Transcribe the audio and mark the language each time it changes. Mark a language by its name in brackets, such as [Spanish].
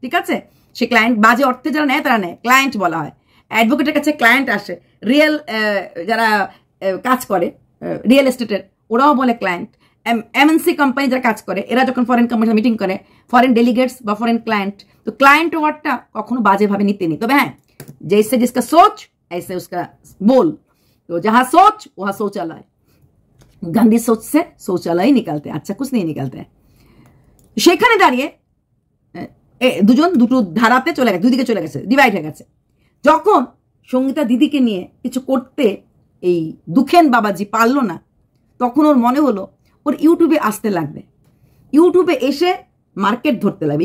[Bangla] ঠিক আছে, সে ক্লায়েন্ট বাজে অর্থে যারা নেয় তারা নেয়, ক্লায়েন্ট বলা হয়। অ্যাডভোকেটের কাছে ক্লায়েন্ট আসে, রিয়েল যারা কাজ করে রিয়েল এস্টেটের ওরাও বলে ক্লায়েন্ট। এমএনসি কোম্পানি যারা কাজ করে এরা যখন ফরেন কোম্পানির মিটিং করে, ফরেন ডেলিগেটস বা ফরেন ক্লায়েন্ট, তো ক্লায়েন্ট ওয়ার্ডটা কখনো বাজেভাবে নিতে নেই। তবে হ্যাঁ, [Hindi] जैसे जिसका सोच ऐसे उसका बोल, तो जहां सोच वहां शौचालय, गंदी सोच से शौचालय ही निकलते हैं, अच्छा कुछ नहीं निकलते हैं। [Bangla] সেখানে দাঁড়িয়ে দুজন দুটো ধারাতে চলে গেছে, দুদিকে চলে গেছে, ডিভাইড হয়ে গেছে। যখন সঙ্গীতা দিদিকে নিয়ে কিছু করতে এই দুখেন বাবাজি পারলো না, তখন ওর মনে হলো ওর ইউটিউবে আসতে লাগবে, ইউটিউবে এসে মার্কেট ধরতে লাগবে।